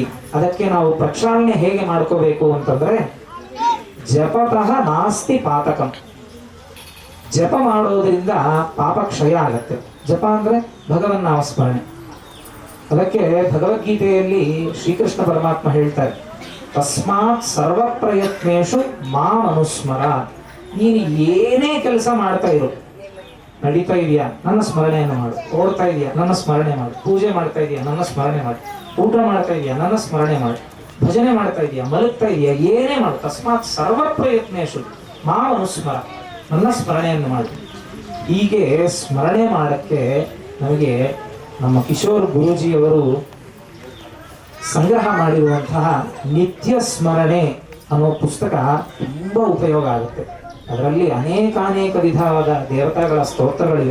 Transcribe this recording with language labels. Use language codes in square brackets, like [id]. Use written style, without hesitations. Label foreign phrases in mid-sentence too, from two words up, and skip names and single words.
[kn] ಅದಕ್ಕೆ ನಾವು ಪ್ರಕ್ಷಾಳನೆ ಹೇಗೆ ಮಾಡ್ಕೋಬೇಕು ಅಂತಂದ್ರೆ, [sa] ಜಪತಃ ನಾಸ್ತಿ ಪಾತಕಂ. [kn] ಜಪ ಮಾಡೋದ್ರಿಂದ ಪಾಪ ಕ್ಷಯ ಆಗತ್ತೆ. ಜಪ ಅಂದ್ರೆ ಭಗವನ್ ನಾಮಸ್ಮರಣೆ. ಅದಕ್ಕೆ ಭಗವದ್ಗೀತೆಯಲ್ಲಿ ಶ್ರೀಕೃಷ್ಣ ಪರಮಾತ್ಮ ಹೇಳ್ತಾರೆ, [sa] ತಸ್ಮಾತ್ ಸರ್ವ ಪ್ರಯತ್ನೇಶು ಮಾಂ ಅನುಸ್ಮರ. [kn] ನೀನು ಏನೇ ಕೆಲಸ ಮಾಡ್ತಾ ಇರು, ನಡೀತಾ ಇದೆಯಾ ನನ್ನ ಸ್ಮರಣೆಯನ್ನು ಮಾಡು, ಓಡ್ತಾ ಇದೆಯಾ ನನ್ನ ಸ್ಮರಣೆ ಮಾಡು, ಪೂಜೆ ಮಾಡ್ತಾ ಇದೆಯಾ ನನ್ನ ಸ್ಮರಣೆ ಮಾಡು, ಊಟ ಮಾಡ್ತಾ ಇದೆಯಾ ನನ್ನ ಸ್ಮರಣೆ ಮಾಡು, ಭಜನೆ ಮಾಡ್ತಾ ಇದೆಯಾ, ಮಲಗ್ತಾ ಇದೆಯಾ, ಏನೇ ಮಾಡು, [sa] ತಸ್ಮಾತ್ ಸರ್ವ ಪ್ರಯತ್ನೇಶು ಮಾಂ ಅನುಸ್ಮರ, [kn] ನನ್ನ ಸ್ಮರಣೆಯನ್ನು ಮಾಡು. ಹೀಗೆ ಸ್ಮರಣೆ ಮಾಡಕ್ಕೆ ನಮಗೆ ನಮ್ಮ ಕಿಶೋರ್ ಗುರೂಜಿಯವರು ಸಂಗ್ರಹ ಮಾಡಿರುವಂತಹ ನಿತ್ಯ ಸ್ಮರಣೆ ಅನ್ನೋ ಪುಸ್ತಕ ತುಂಬಾ ಉಪಯೋಗ ಆಗುತ್ತೆ. ಅದರಲ್ಲಿ ಅನೇಕ ವಿಧವಾದ ದೇವತೆಗಳ ಸ್ತೋತ್ರಗಳಿವೆ.